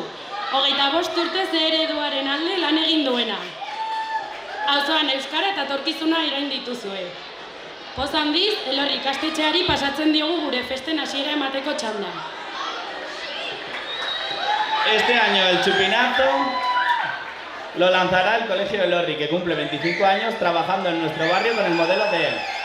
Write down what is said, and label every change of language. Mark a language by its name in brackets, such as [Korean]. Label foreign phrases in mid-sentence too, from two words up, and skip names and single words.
[Basque] 25 urtez ereduaren alde lan egin duena. Auzoan euskara eta etorkizuna irain dituzue. Poz handiz, Elorri ikastetxeari pasatzen diogu gure festen hasiera emateko txanda. [Spanish] Este año el chupinazo lo lanzará el Colegio Elorri, que cumple 25 años trabajando en nuestro barrio con el modelo de él.